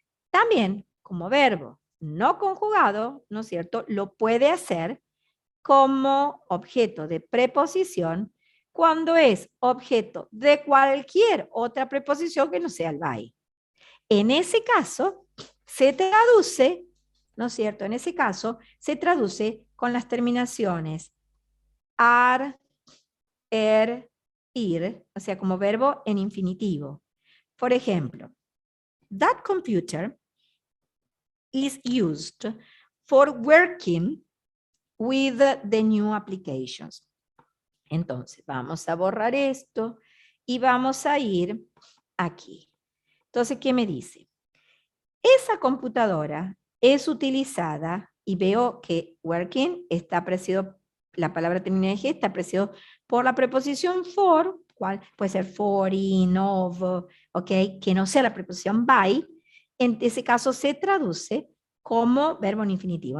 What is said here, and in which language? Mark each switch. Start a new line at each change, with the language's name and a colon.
Spanish: También, como verbo no conjugado, ¿no es cierto?, lo puede hacer como objeto de preposición cuando es objeto de cualquier otra preposición que no sea el by. En ese caso, se traduce, ¿no es cierto? En ese caso, se traduce con las terminaciones ar, ir, o sea, como verbo en infinitivo. Por ejemplo,
English: that computer is used for working with the new applications.
Spanish: Entonces, vamos a borrar esto y vamos a ir aquí. Entonces, ¿qué me dice? Esa computadora es utilizada, y veo que working está precedido la palabra terminada en G está precedido por la preposición for, cual puede ser for, in, of, ok, que no sea la preposición by, en ese caso se traduce como verbo en infinitivo.